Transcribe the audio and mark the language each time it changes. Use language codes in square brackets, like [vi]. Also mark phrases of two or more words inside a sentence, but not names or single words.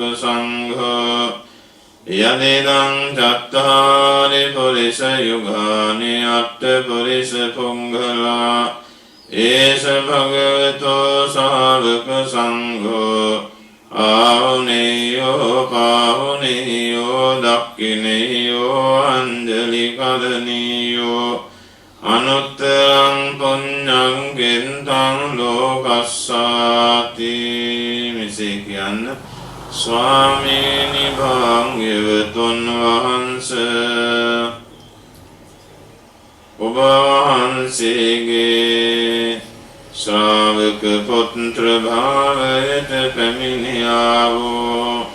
[pi] සංඝෝ යදිදං චත්තාරි පුරිස යුගානි අට්ඨ පුරිස පුංගලා ඒස භගවතු ශාවක සංඝෝ ආහුනේයෝ පාහුනේයෝ දක්ඛිනේයෝ අංජලි කරණීයෝ අනුත්තරං පුඤ්ඤං ගෙන්තං ලෝකස්සාති. [si] මෙසේ කියන්න. ස්වාමීනි භාග්‍යවතුන් වහන්සේ ඔබ වහන්සේගේ ශ්‍රාවක පුත්‍ර භාවයට පැමිණියා වූ